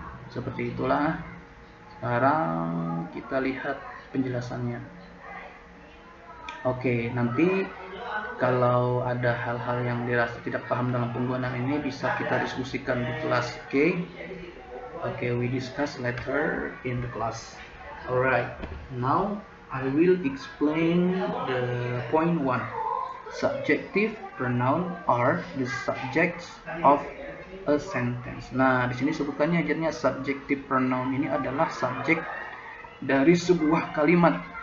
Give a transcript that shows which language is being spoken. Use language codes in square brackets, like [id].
[id] Seperti itulah. Sekarang kita lihat penjelasannya. Oke, nanti kalau ada hal-hal yang dirasa tidak paham dalam penggunaan ini bisa kita diskusikan di kelas. [en] Okay, we discuss later in the class. Alright, now I will explain the point 1. Subjective pronoun are the subjects of a sentence. [id] Nah, di sini sebutkannya ajarnya subjective pronoun ini adalah subjek dari sebuah kalimat.